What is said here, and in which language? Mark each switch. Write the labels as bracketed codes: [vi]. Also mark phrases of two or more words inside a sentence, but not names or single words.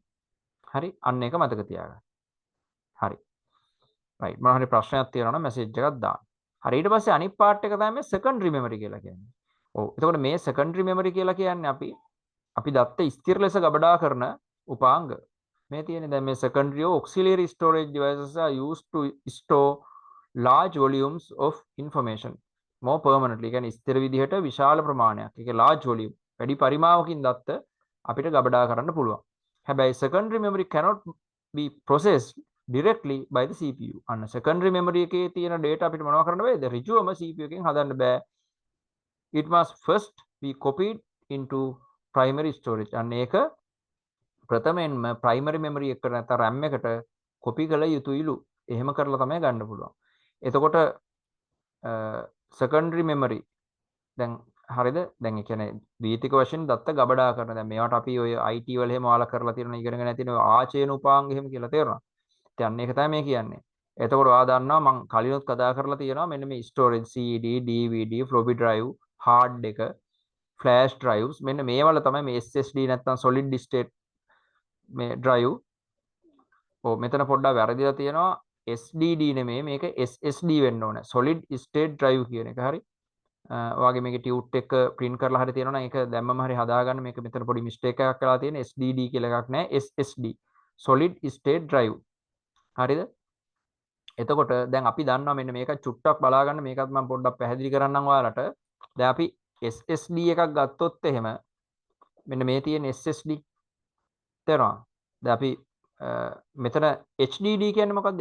[si] හරි අන්න ඒක මතක තියාගන්න. හරි. රයිට් මොනවා හරි ප්‍රශ්නයක් තියෙනවා නම් මැසේජ් එකක් දාන්න. හරි ඊට පස්සේ අනිත් පාර්ට් එක තමයි මේ [en] secondary memory [si] කියලා කියන්නේ. ඔව් එතකොට මේ [en] secondary memory [si] කියලා කියන්නේ අපි දත්ත ස්ථිර ලෙස ගබඩා කරන උපාංග. මේ තියෙන්නේ දැන් මේ [en] secondary auxiliary storage devices are used to store large volumes of information more permanently. [si] කියන්නේ ස්ථිර විදිහට විශාල ප්‍රමාණයක්. [en] ඒක large volume. [si] වැඩි පරිමාවකින් දත්ත අපිට ගබඩා කරන්න පුළුවන්. [en] හැබැයි secondary memory cannot be processed directly by the CPU. [si] අන්න [en] secondary memory [si] එකේ තියෙන data අපිට මොනව කරන්න බෑද? ඍජුවම CPU එකෙන් හදන්න බෑ. [en] It must first be copied into primary storage. [si] අන්න ඒක ප්‍රථමයෙන්ම [en] primary memory [si] එකට නැත්නම් RAM එකට copy කළ යුතුයිලු. එහෙම කරලා තමයි ගන්න පුළුවන්. එතකොට [en] secondary memory [si] දැන් හරිද? දැන් ඒ කියන්නේ දීතික වශයෙන් දත්ත ගබඩා කරන. දැන් මේවට අපි ඔය IT වල එහෙම ඔයාලා කරලා තියෙන ඉගෙනගෙන නැතින ඔය ආචේන උපාංග එහෙම කියලා තේරෙනවා. ඉතින් අන්න ඒක තමයි මේ කියන්නේ. එතකොට ඔයා දන්නවා මම කලිනුත් කතා කරලා තියෙනවා මෙන්න මේ [en] storage CD, DVD, floppy drive, [si] hard එක, [en] flash drives [si] මෙන්න මේවල තමයි මේ SSD නැත්නම් [en] solid state [si] මේ drive. ඔව් මෙතන පොඩ්ඩක් වැරදිලා තියෙනවා. SDD නෙමෙයි මේක SSD වෙන්න ඕනේ. [en] solid state drive [si] කියන එක. හරි. ඔයාගේ මේකේ ටියුට් එක print කරලා හරි තියෙනවා නම් ඒක දැම්මම හරි හදාගන්න. මේක මෙතන පොඩි mistake එකක් කරලා තියෙන. SDD කියලා එකක් නැහැ. SSD. [en] solid state drive. [si] හරිද? එතකොට දැන් අපි දන්නවා මෙන්න මේක චුට්ටක් බලාගන්න. මේකත් මම පොඩ්ඩක් පැහැදිලි කරන්නම් ඔයාලට. දැන් අපි SSD එකක් ගත්තොත් එහෙම මෙන්න මේ තියෙන SSD තේරෙනවද? දැන් අපි මෙතන HDD කියන්නේ මොකක්ද?